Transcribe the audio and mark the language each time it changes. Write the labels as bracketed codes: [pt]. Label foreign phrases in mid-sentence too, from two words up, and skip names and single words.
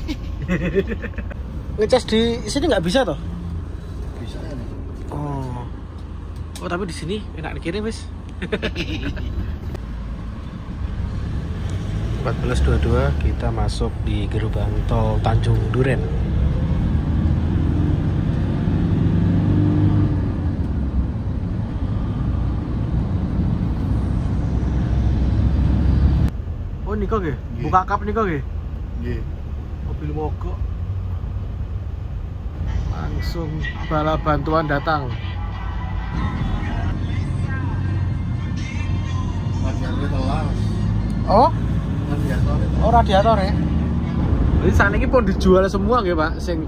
[id] Ngecas di sini nggak bisa toh? Bisa ya nih. Oh. Oh tapi di sini enak dikirim wis. 14.22 kita masuk di gerbang tol Tanjung Duren. [jv] Oh niko nggih. [id] Buka kap [jv] niko nggih. Nggih. [id] Mobil mogok. Langsung bala bantuan datang. [jv] Radiator telas. Oh? Radiator. [id] Oh radiator ya. Jadi saat ini pun dijual semua nggih Pak, sing